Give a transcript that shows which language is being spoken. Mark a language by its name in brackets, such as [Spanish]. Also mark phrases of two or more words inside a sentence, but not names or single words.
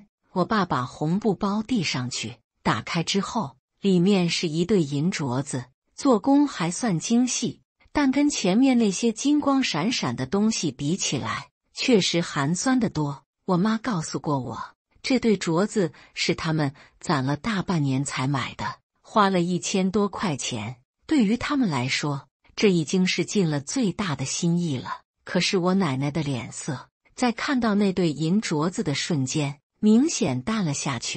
[Chinese] 我爸把紅布包遞上去，打開之後，裡面是一對銀鐲子，做工還算精細，但跟前面那些金光閃閃的東西比起來，確實寒酸得多。我媽告訴過我，這對鐲子是他們攢了大半年才買的，花了1000多塊錢。對於他們來說，這已經是盡了最大的心意了。可是我奶奶的臉色，在看到那對銀鐲子的瞬間，明顯淡了下去。